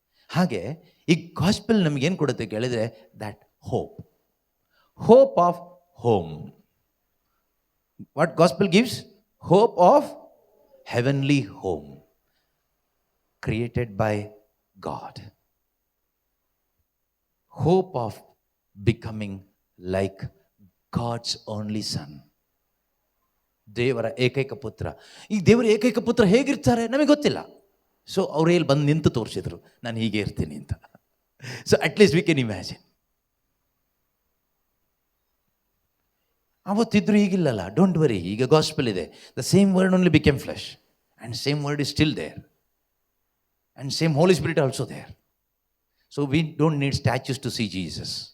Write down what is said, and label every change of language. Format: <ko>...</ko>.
<kn>ಹಾಗೆ ಈ ಗಾಸ್ಪೆಲ್ ನಮಗೇನು ಕೊಡುತ್ತೆ ಕೇಳಿದರೆ,</kn> <en>That hope of home. What gospel gives? Hope of heavenly home created by God. Hope of becoming like God's only son.</en> <kn>ದೇವರ ಏಕೈಕ ಪುತ್ರ. ಈ ದೇವರ ಏಕೈಕ ಪುತ್ರ ಹೇಗಿರ್ತಾರೆ ನಮಗೆ ಗೊತ್ತಿಲ್ಲ. ಸೊ ಅವ್ರು ಇಲ್ಲಿ ಬಂದು ನಿಂತು ತೋರಿಸಿದ್ರು, ನಾನು ಹೀಗೆ ಇರ್ತೀನಿ ಅಂತ.</kn> <en>So at least we can imagine.</en> <kn>ಅವತ್ತಿದ್ರು, ಈಗಿಲ್ಲಲ್ಲ.</kn> <en>don't worry,</en> <kn>ಈಗ ಗಾಸ್ಪೆಲ್ ಇದೆ.</kn> <en>The same word only became flesh and same word is still there. And same Holy Spirit also there. So we don't need statues to see Jesus.</en>